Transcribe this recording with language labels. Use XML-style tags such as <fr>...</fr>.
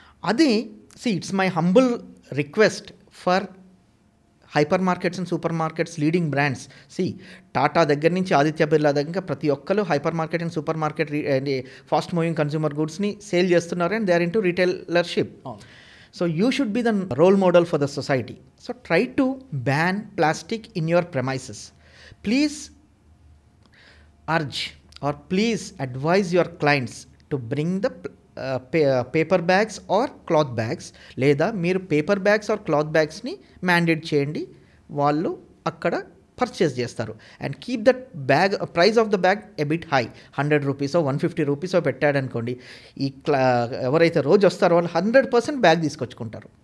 <te>అది</te> <en>It's my humble request for hyper markets and super markets leading brands.</en> <te>Tata దగ్గర నుంచి ఆదిత్య బిర్లా దగ్గర ప్రతి ఒక్కరు hyper market and super market fast moving consumer గుడ్స్ని sale చేస్తున్నారు</te> <en>And they are into retailership. So you should be the role model for the society. So try to ban plastic in your premises. Please urge or please advise your clients to bring the paper bags or cloth bags.</en> <te>లేదా మీరు paper bags are cloth బ్యాగ్స్ని mandate చేయండి, వాళ్ళు అక్కడ purchase చేస్తారు.</te> <en>and keep that bag price of the bag a bit high,</en> <te>100 రూపీసో 150 రూపీసో పెట్టాడనుకోండి, ఎవరైతే రోజు వస్తారో వాళ్ళు 100% బ్యాగ్ తీసుకొచ్చుకుంటారు.</te>